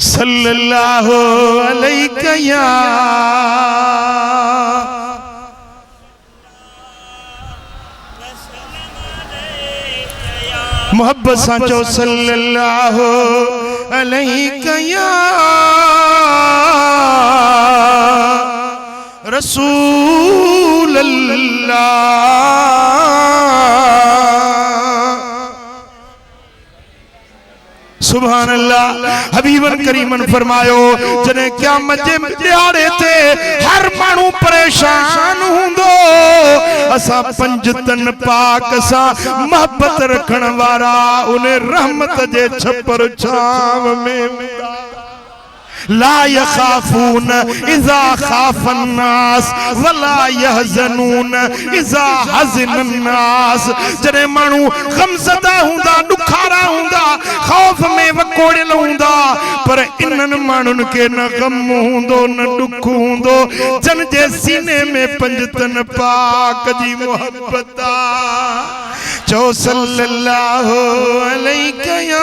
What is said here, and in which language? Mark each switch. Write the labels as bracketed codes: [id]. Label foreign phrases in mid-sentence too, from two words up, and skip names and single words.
[ar] صلى الله عليه يا [sd] मोहब्बत साचो [ar] صلى الله عليه يا رسول الله. سبحان الله. [sd] हबीबन करीमन फरमायो जने क्या मजे दिहाड़े थे हर मानू परेशान हुंदो असा पंजतन पाक सा मोहब्बत रखण वारा उन्हें रहमत जे छपर छाव में [ar] لا يخافون إذا خاف الناس ولا يحزنون إذا حزن الناس. [sd] जने मानू गमज़दा हुंदा दुखारा हुंदा खौफ में वकोड़ियल हुंदा पर इन्हन मानुन के न गम हुंदो न दुख हुंदो जन जे सीने में पंजतन पाक जी मोहब्बत चो [ar] صلى الله عليه